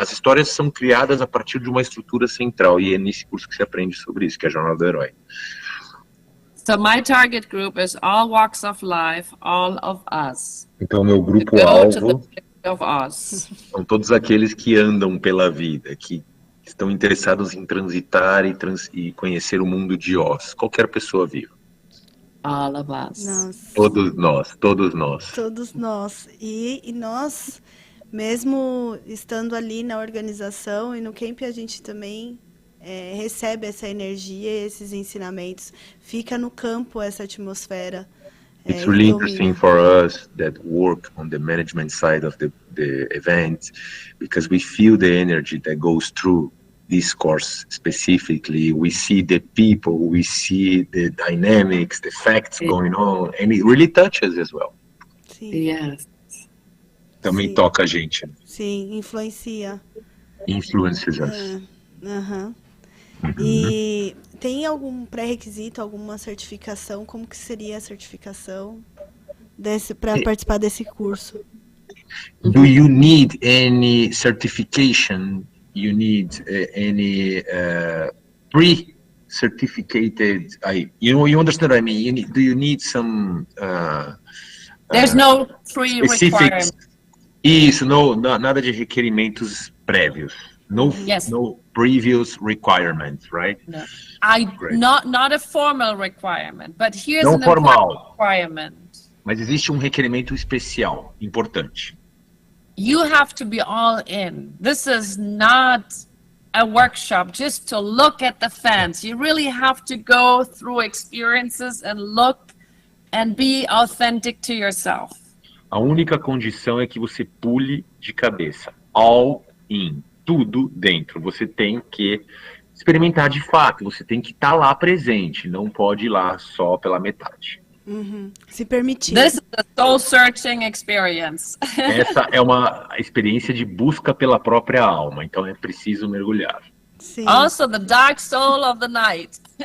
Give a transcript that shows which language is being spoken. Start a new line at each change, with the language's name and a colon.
Portuguese: As histórias são criadas a partir de uma estrutura central, e é nesse curso que você aprende sobre isso, que é a Jornada do Herói.
English: So my target group is all walks of life, all of us.
Portuguese: Então, meu grupo-alvo são todos aqueles que andam pela vida, que estão interessados em transitar e conhecer o mundo de Oz. Qualquer pessoa viva.
English: All of us.
Portuguese: Nossa. Todos nós, todos nós. Todos nós. E nós, mesmo estando ali na organização e no camp, a gente também recebe essa energia, esses ensinamentos. Fica no campo essa atmosfera.
English: It's really interesting for us that work on the management side of the event, because we feel the energy that goes through this course specifically. We see the people, we see the dynamics, the facts going on, and it really touches as well.
Portuguese: Sim.
English: Yes.
Portuguese: Também Sim. toca a gente. Sim, influencia.
English: Influences us. Uhum.
Portuguese: E tem algum pré-requisito, alguma certificação? Como que seria a certificação para participar desse curso?
English: Do you need any certification? You need any pre-certificated? You understand what I mean? Do you need some There's no specifics? pre-requirement.
Portuguese: Isso, nada de requerimentos prévios.
English: Yes. No previous requirements, right? No. Great. Not a formal requirement, but here's
Portuguese: Não
English: an
Portuguese: formal.
English: important requirement.
Portuguese: Mas existe um requerimento especial, importante.
English: You have to be all in. This is not a workshop just to look at the fans. You really have to go through experiences and look and be authentic to yourself.
Portuguese: A única condição é que você pule de cabeça.
English: All in.
Portuguese: Tudo dentro. Você tem que experimentar de fato. Você tem que estar lá presente. Não pode ir lá só pela metade. Se permitir.
English: This is a soul-searching experience.
Portuguese: Essa é uma experiência de busca pela própria alma. Então é preciso mergulhar. Sim.
English: Also the dark soul of the night.